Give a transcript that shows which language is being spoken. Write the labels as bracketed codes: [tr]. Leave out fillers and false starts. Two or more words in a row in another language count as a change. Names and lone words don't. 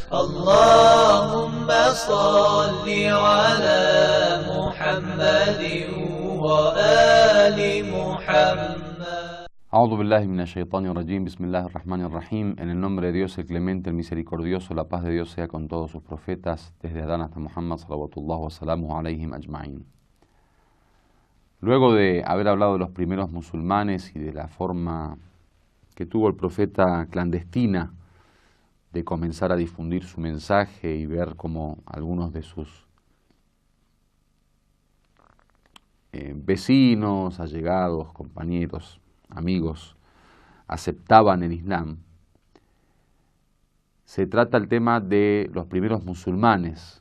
[ar] اللهم صل على محمد وآل محمد. أعوذ بالله من الشيطان الرجيم. بسم الله الرحمن الرحيم. [es] En el nombre de Dios, el clemente, el misericordioso, la paz de Dios sea con todos sus profetas, desde Adán hasta Muhammad, [ar] صلوات الله وسلامه عليهم أجمعين. [es] Luego de haber hablado de los primeros musulmanes y de la forma que tuvo el profeta clandestina de comenzar a difundir su mensaje y ver cómo algunos de sus vecinos, allegados, compañeros, amigos, aceptaban el Islam, se trata el tema de los primeros musulmanes.